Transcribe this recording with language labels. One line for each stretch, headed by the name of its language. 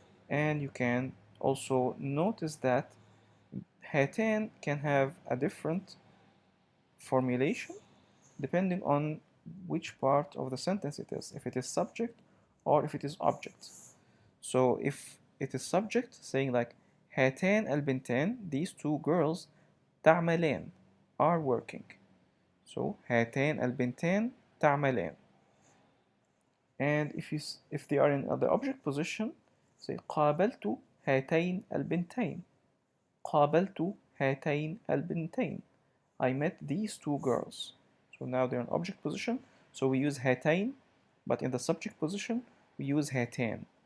English: And you can also notice that هاتان can have a different formulation depending on which part of the sentence it is, if it is subject or if it is object. So if it is subject, saying like
Arabic: هاتان البنتان,
English: these two girls
Arabic: تعملان,
English: are working. So
Arabic: هاتان البنتان تعملان.
English: And if they are in the object position, say
Arabic: قابلت هاتين البنتين قابلت هاتين البنتين,
English: I met these two girls. So now they're in object position, so we use هاتين, but in the subject position we use هاتان.